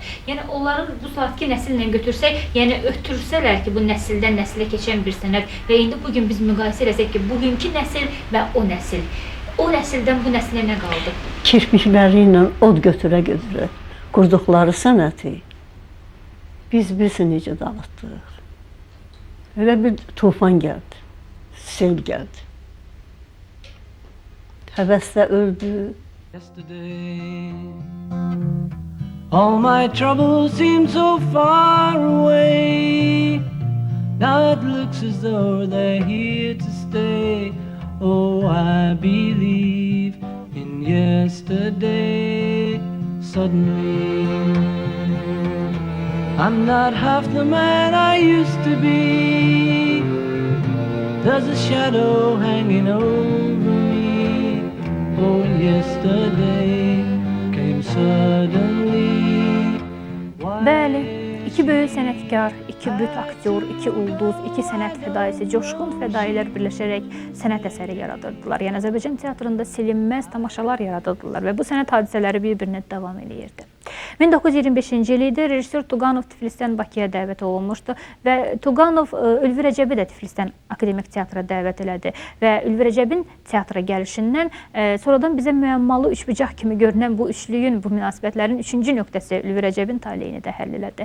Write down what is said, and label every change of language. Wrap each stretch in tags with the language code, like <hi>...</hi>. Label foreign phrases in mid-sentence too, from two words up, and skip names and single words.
<az>Yəni onların bu saatki nəsillə götürsək, yəni ötürsələr ki, bu nəsildən nəsilə keçən bir sənət və indi bugün biz müqayisə eləsək ki, bugünkü nəsil və o nəsil, o nəsildən bu nəsilə nə qaldı? Kirpikləri ilə od götürə-götürə qurduqları sənəti biz necə dağıtdıq. Elə bir tufan gəldi, sel gəldi. Həvəslə öldü.</az> <en>Yesterday, all my troubles seem so far away. Now it looks as though they're here to stay. Oh, I believe in yesterday. Suddenly, I'm not half the man I used to be. There's a shadow hanging over me. Oh, yesterday came suddenly.</en> <az>Bəli, iki böyük sənətkar, iki büt aktyor, iki ulduz, iki sənət fədaisi, coşqun fədailər birləşərək sənət əsəri yaradırdılar. Yəni Azərbaycan teatrında silinməz tamaşalar yaradırdılar və bu sənət hadisələri bir-birinə davam edirdi. 1925-ci il idi, rejissor Tuğanov Tiflisdən Bakıya dəvət olunmuşdu və Tuğanov Ülvi Rəcəbi də Tiflisdən Akademik Teatra dəvət elədi və Ülvi Rəcəbin teatra gəlişindən sonradan bizə müəmmalı üçbucaq kimi görünən bu üçlüyün, bu münasibətlərin üçüncü nöqtəsi Ülvi Rəcəbin taleyini də həll elədi.</az>